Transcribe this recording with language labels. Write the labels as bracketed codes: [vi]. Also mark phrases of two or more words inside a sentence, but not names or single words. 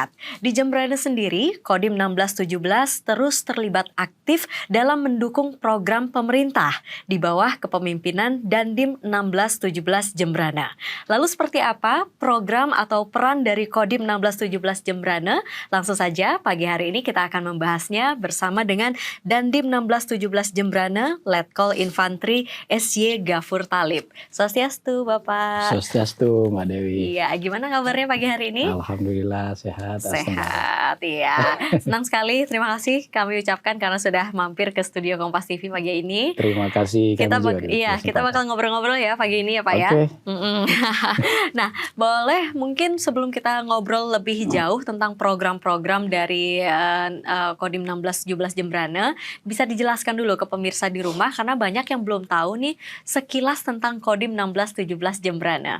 [id] Di Jembrana sendiri, Kodim 1617 terus terlibat aktif dalam mendukung program pemerintah di bawah kepemimpinan Dandim 1617 Jembrana. Lalu seperti apa program atau peran dari Kodim 1617 Jembrana? Langsung saja pagi hari ini kita akan membahasnya bersama dengan Dandim 1617 Jembrana, Letkol Infantri SY Ghafur Thalib. Swastiastu Bapak. Swastiastu Mbak Dewi. Iya, gimana kabarnya pagi hari ini? Alhamdulillah sehat. Sehat, iya. Senang sekali, terima kasih kami ucapkan karena sudah mampir ke studio Kompas TV pagi ini. Terima kasih. Kita bakal ngobrol-ngobrol ya pagi ini ya Pak ya. Nah, boleh mungkin sebelum kita ngobrol lebih jauh tentang program-program dari Kodim 1617 Jembrana, bisa dijelaskan dulu ke pemirsa di rumah karena banyak yang belum tahu nih sekilas tentang Kodim 1617 Jembrana.